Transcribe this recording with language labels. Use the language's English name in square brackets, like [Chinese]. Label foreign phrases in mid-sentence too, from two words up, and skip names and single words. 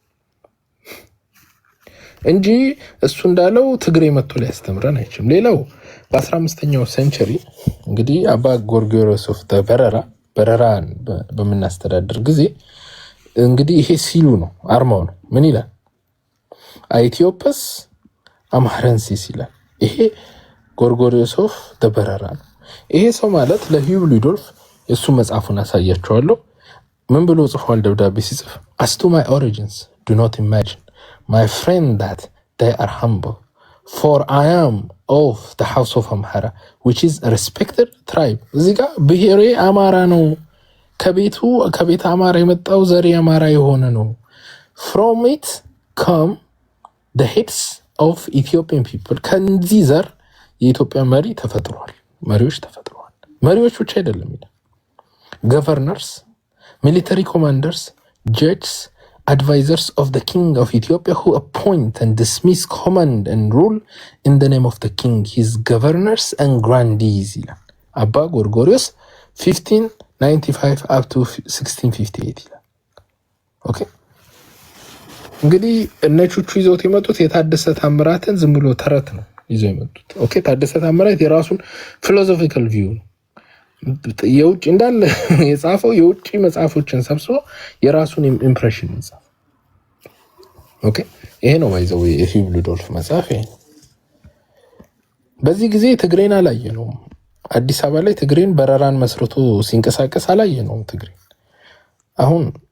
[Amharic] እንጂ እሱ እንዳለው ትግሬ መጥቶ ሊያስተምረን አይችልም። ሌላው በ15ኛው ሴንቸሪ እንግዲህ አባ ጎርጎርዮስ ኦፍ በረራን በምናስተዳድር ጊዜ እንግዲህ ይሄ ሲሉ ነው አርማው ነው። ምን ይላል? ኢትዮፕስ አማረንሲስ ይላል። ይሄ ጎርጎርዮስ ኦፍ በረራ ነው። ይሄ ሰው ማለት ለሂዩብ ሉዶልፍ የሱ መጽሐፉን አሳያቸዋለሁ። ምን ብሎ ጽፏል? ደብዳቤ ሲጽፍ [English] as to my origins do not imagine my friend that they are humble for I am of the house of Amhara which is a respected tribe። [Amharic] እዚህ ጋር ብሔሬ አማራ ነው፣ ከቤት አማራ የመጣው ዘሬ አማራ የሆነ ነው። [English] from it come the heads of Ethiopian people። [Amharic] ከዚህ ዘር የኢትዮጵያ መሪ ተፈጥሯል፣ መሪዎች ተፈጥሯል። መሪዎች ብቻ አይደለም ይላል [English] governors, military commanders, judges, advisors of the king of Ethiopia who appoint and dismiss, command and rule in the name of the king, his governors and grandees [Amharic] ይላል አባ ጎርጎርዮስ 1595 [English] up to [Amharic] 1658 ይላል። ኦኬ እንግዲህ እነቹቹ ይዘውት የመጡት የታደሰ ታምራትን ዝም ብሎ ተረት ነው ይዘው የመጡት። ኦኬ ታደሰ ታምራት የራሱን [English] philosophical view [Amharic] ነው የውጭ እንዳለ የጻፈው የውጭ መጽሐፎችን ሰብስቦ የራሱን ኢምፕሬሽን ይጻፍ። ኦኬ ይሄ ነው ባይዘው የሂዩብ ሉዶልፍ መጽሐፍ። ይሄ በዚህ ጊዜ ትግሬን አላየነውም። አዲስ አበባ ላይ ትግሬን በረራን መስርቶ ሲንቀሳቀስ አላየነውም። ትግሬን አሁን